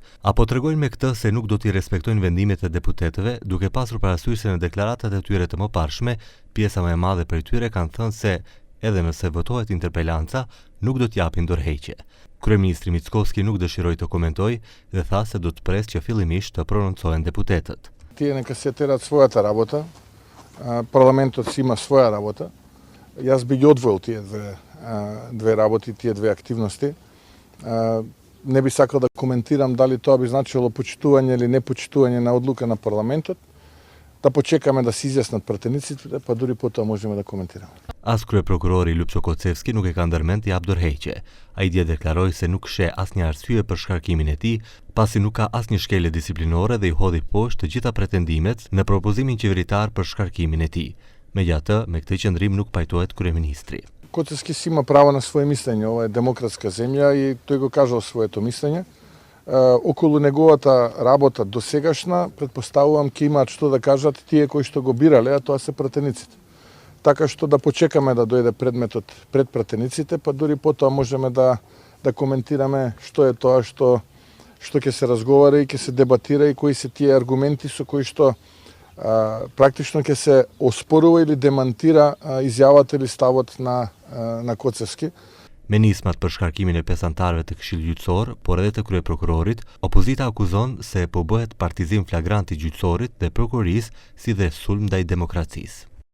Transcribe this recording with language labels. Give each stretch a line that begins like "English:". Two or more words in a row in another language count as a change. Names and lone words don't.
Albanian: Apo tregojnë me këtë se nuk do t'i respektojnë vendimet e deputetëve, duke pasur parasysh se në deklaratat e tyre të mëparshme, pjesa më e madhe prej tyre kanë thënë se edhe nëse votohet interpelanca, nuk do t'japin dorëheqje. Kryeministri Mickovski nuk dëshiroi të komentojë dhe tha se do të presë që fillimisht të prononcohen deputetët.
Macedonian: Тие нека се терат својата работа, парламентот си има своја работа. Јас би ги одвоил тие две работи, тие две активности. Не би сакал да коментирам дали тоа би значило почитување или непочитување на одлука на парламентот. Да почекаме да се изјаснат пратениците, па дури потоа можеме да коментираме.
Albanian: As kryeprokurori Lupço Kocevski nuk e ka ndërmend të jap dorëheqje. Ai dje deklaroi se nuk sheh asnjë arsye për shkarkimin e tij, pasi nuk ka asnjë shkelje disiplinore dhe i hodhi poshtë të gjitha pretendimet në propozimin qeveritar për shkarkimin e tij. Megjithatë, me këtë qendrim nuk pajtohet kryeministri.
Macedonian: Kocevski си има право на своje мислење, ова е демократска земја и тој го кажал своето мислење. Околу неговата работа досегашна, предпоставувам ќе имаат што да кажат тие кои што го бирале, а тоа се пратениците. Така што да почекаме да дојде предметот пред пратениците, па дури потоа можеме да коментираме што е тоа што ќе се разговара и ќе се дебатира и кои се тие аргументи со кои што практично ќе се оспорува или демантира изјавата или ставот на Коцевски.
Albanian: Me nismat për shkarkimin e 5 anëtarëve të Këshillit Gjyqësor, por edhe të kryeprokurorit, opozita akuzon se po bëhet partizim flagrant i gjyqësorit dhe prokurorisë si dhe sulm ndaj demokracisë.